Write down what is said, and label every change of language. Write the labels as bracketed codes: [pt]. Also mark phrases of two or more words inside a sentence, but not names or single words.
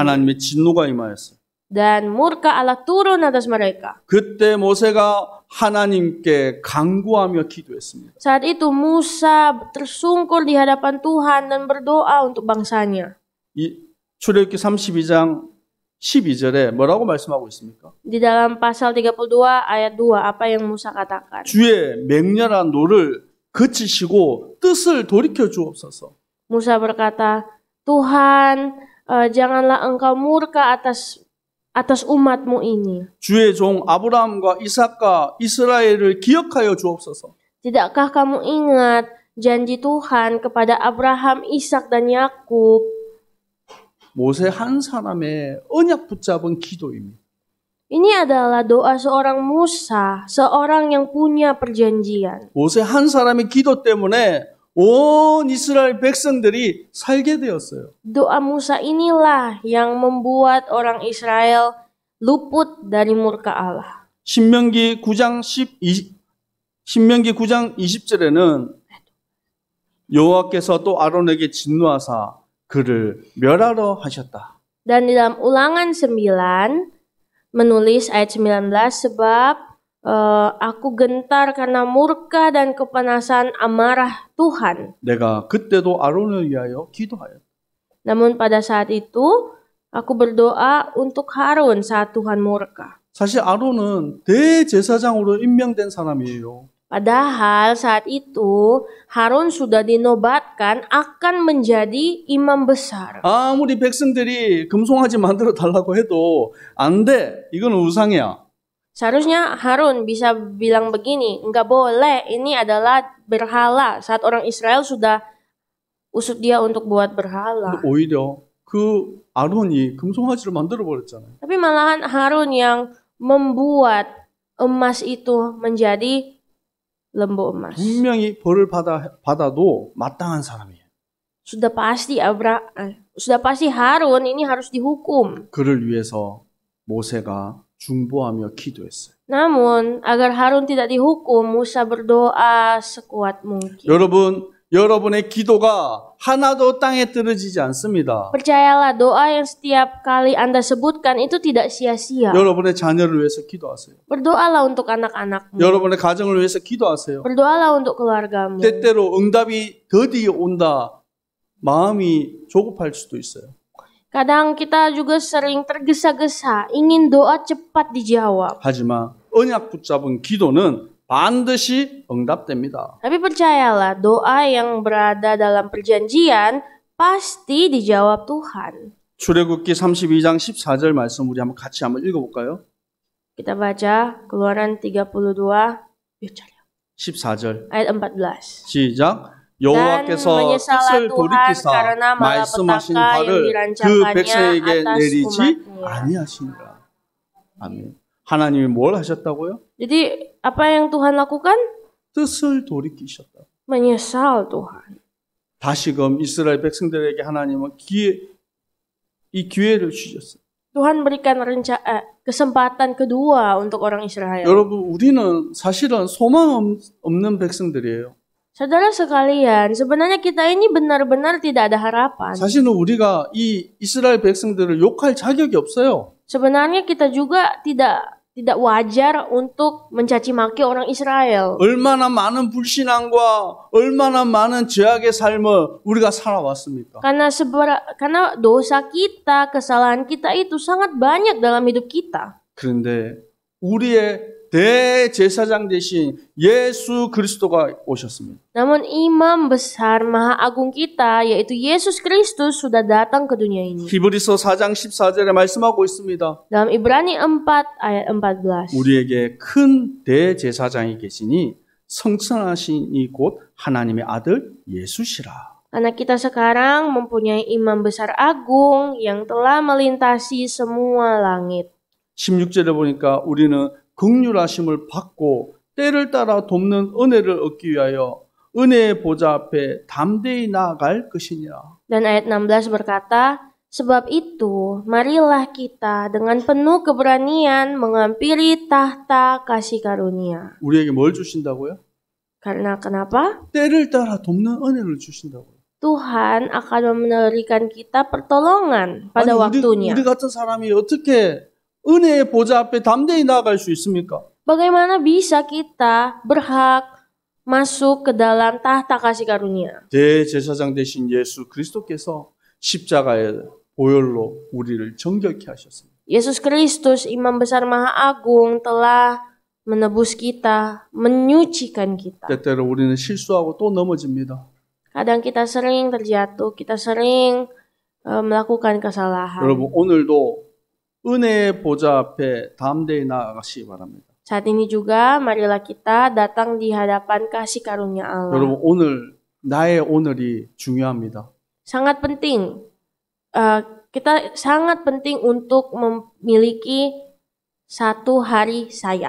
[ko] 하나님의 진노가 임하였어요. [id] Dan murka Allah turun atas mereka. [ko] 그때 모세가 하나님께 간구하며 기도했습니다. [id] Saat itu Musa tersungkur di hadapan Tuhan dan berdoa untuk bangsanya. [ko] 이 출애굽기 32장 12절에 뭐라고 말씀하고 있습니까? [id] Di dalam pasal 32 ayat 2 apa yang Musa katakan? [ko] 주의 맹렬한 노를 그치시고 뜻을 돌이켜 주옵소서. [id] Musa berkata, Tuhan, janganlah engkau murka atas umatmu ini. [ko] 주의 종 아브라함과 이삭과 이스라엘을 기억하여 주옵소서. [id] Tidakkah kamu ingat janji Tuhan kepada Abraham, Ishak dan Yakub? [ko] 모세 한 사람의 언약 붙잡은 기도입니다. [id] Ini adalah doa seorang Musa, seorang yang punya perjanjian. [ko] 모세 한 사람의 기도 때문에 온 이스라엘 백성들이 살게 되었어요. [id] Doa Musa inilah yang membuat orang Israel luput dari murka Allah. [ko] 신명기 9장 20절에는 여호와께서 또 아론에게 진노하사 그를 멸하러 하셨다. [id] Dan di dalam Ulangan 9 menulis ayat 19 sebab aku gentar karena murka dan kepanasan amarah Tuhan. [ko] 내가 그때도 아론을 위하여 기도하였다. [id] Namun pada saat itu aku berdoa untuk Harun saat Tuhan murka. [ko] 사실 아론은 대제사장으로 임명된 사람이에요. [id] Padahal saat itu Harun sudah dinobatkan akan menjadi imam besar. [ko] 아무리 백성들이 금송아지 만들어 달라고 해도 안 돼. 이건 우상이야. [id] Seharusnya Harun bisa bilang begini, enggak boleh, ini adalah berhala. Saat orang Israel sudah usut dia untuk buat berhala. [ko] 오히려 그 아론이 금송아지를 만들어 버렸잖아요. [id] Tapi malahan Harun yang membuat emas itu menjadi lembu emas. [ko] 분명히 벌을 받아도 마땅한 사람이에요. [id] Sudah pasti Harun ini harus dihukum. [ko] 그를 위해서 모세가 중보하며 기도했어요. [id] Namun agar Harun tidak dihukum, Musa berdoa sekuat mungkin. [ko] 여러분의 기도가 하나도 땅에 떨어지지 않습니다. [id] Percayalah, doa yang setiap kali Anda sebutkan itu tidak sia-sia. [ko] 여러분의 자녀를 위해서 기도하세요. [id] Berdoalah untuk anak-anakmu. [ko] 여러분의 가정을 위해서 기도하세요. [id] Berdoalah untuk keluargamu. [ko] 때때로 응답이 더디게 온다. 마음이 조급할 수도 있어요. [id] Kadang kita juga sering tergesa-gesa, ingin doa cepat dijawab. [ko] 하지만 언약 붙잡은 기도는 반드시 응답됩니다. [id] Tapi percayalah, doa yang berada dalam perjanjian pasti dijawab Tuhan. [ko] 출애굽기 32장 14절 말씀 우리 한번 같이 한번 읽어볼까요? [id] Kita baca Keluaran 32 [ko] 14절 [id] ayat 14. [ko] 시작. 여호와께서 뜻을 돌이키사 말씀하신 바를 그 백성에게 내리지 아니하시니라. 아멘. 하나님이 뭘 하셨다고요? [id] Jadi apa yang Tuhan lakukan? [ko] 뜻을 돌이키셨다. [id] Menyesal Tuhan. [ko] 다시금 이스라엘 백성들에게 하나님은 이 기회를 주셨어요. [id] Tuhan berikan kesempatan kedua untuk orang Israel. [ko] 여러분, 우리는 사실은 소망 없는 백성들이에요. [id] Saudara sekalian, sebenarnya kita ini benar-benar tidak ada harapan. [ko] 사실은 우리가 이 이스라엘 백성들을 욕할 자격이 없어요. [id] Sebenarnya kita juga tidak wajar untuk mencaci maki orang Israel. [ko] 얼마나 많은 불신앙과 얼마나 많은 죄악의 삶을 우리가 살아왔습니까? [id] Karena dosa kita, kesalahan kita itu sangat banyak dalam hidup kita. [ko] 그런데 우리의 대제사장 대신 예수 그리스도가 오셨습니다. [id] Namun imam besar maha agung kita yaitu Yesus Kristus sudah datang ke dunia ini. [ko] 히브리서 4장 14절에 말씀하고 있습니다. [id] Dalam Ibrani 4 ayat 14. [ko] 우리에게 큰 대제사장이 계시니 성천하시니 곧 하나님의 아들 예수시라. [id] Anak kita sekarang mempunyai imam besar agung yang telah melintasi semua langit. [ko] 16절에 보니까 우리는 긍휼하심을 받고 때를 따라 돕는 은혜를 얻기 위하여 은혜의 보좌 앞에 담대히 나아갈 것이니라. [id] Dan ayat 16 berkata, sebab itu marilah kita dengan penuh keberanian menghampiri tahta kasih karunia. [ko] 우리에게 뭘 주신다고요? [id] Karena kenapa? [ko] 때를 따라 돕는 은혜를 주신다고요. [id] Tuhan akan memberikan kita pertolongan pada waktunya. [ko] 우리 같은 사람이 어떻게 은혜의 보좌 앞에 담대히 나아갈 수 있습니까? [id] Bagaimana bisa kita berhak masuk ke dalam tahta kasih karunia? [ko] 대제사장 되신 예수 그리스도께서 십자가의 보혈로 우리를 정결케 하셨습니다. [id] Yesus Kristus, imam besar maha agung, telah menebus kita, menyucikan kita. [ko] 때때로 우리는 실수하고 또 넘어집니다. [id] Kadang kita sering terjatuh, kita sering melakukan kesalahan. [ko] 여러분 오늘도 은혜의 보좌 앞에 담대히 나아가시기 바랍니다. [id] Saat ini juga marilah kita datang di hadapan kasih karunia Allah. [ko] 여러분 오늘 나의 오늘이 중요합니다. [id] Sangat penting. Kita sangat penting untuk memiliki satu hari saya.